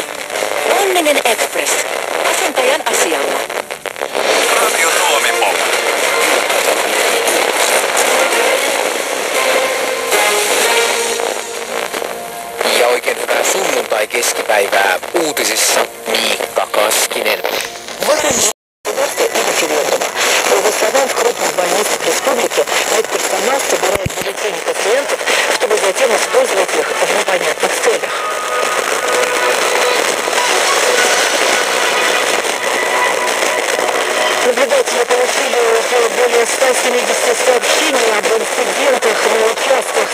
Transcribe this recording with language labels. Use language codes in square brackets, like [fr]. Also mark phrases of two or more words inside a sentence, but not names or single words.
[fi] Onninen Express. Asentajan asialla. Radio Suomi Pop. Ja oikein hyvää sunnuntai-keskipäivää uutisissa Miikka Kaskinen. [ru] В основном в крупных больницах республики медперсонал собирает бюллетени пациентов, чтобы затем использовать их в непонятных целях. Наблюдатели получили уже более 170 сообщений об инцидентах на участках.